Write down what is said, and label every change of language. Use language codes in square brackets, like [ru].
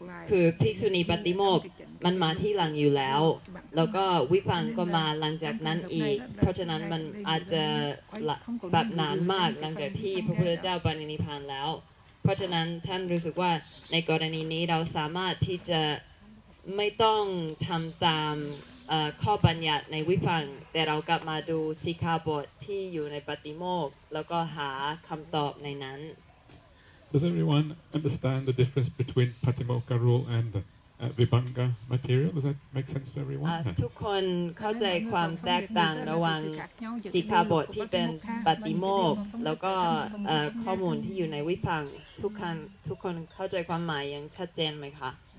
[th] คือภิกษุณีปฏิโมกข์มันมาที่หลังอยู่แล้วแล้วก็วิพังค์ก็มาหลังจากนั้นอีกเพราะฉะนั้นมันอาจจะแบบนานมากหลังจากที่พระพุทธเจ้าปรินิพพานแล้วเพราะฉะนั้นท่านรู้สึกว่าในกรณีนี้เราสามารถที่จะไม่ต้องทำตามข้อบัญญัติในวิพังค์แต่เรากลับมาดูสิกขาบทที่อยู่ในปฏิโมกข์แล้วก็หาคำตอบในนั้น [en] Does everyone understand the difference between Patimokkha rule and Vibhanga material? Does that make sense to everyone? [th] ทุกคนเข้าใจความแตกต่างระหว่างสิกขาบทที่เป็นปฏิโมกข์แล้วก็ข้อมูลที่อยู่ในวิพังค์ทุกคนเข้าใจความหมายอย่างชัดเจนไหมคะ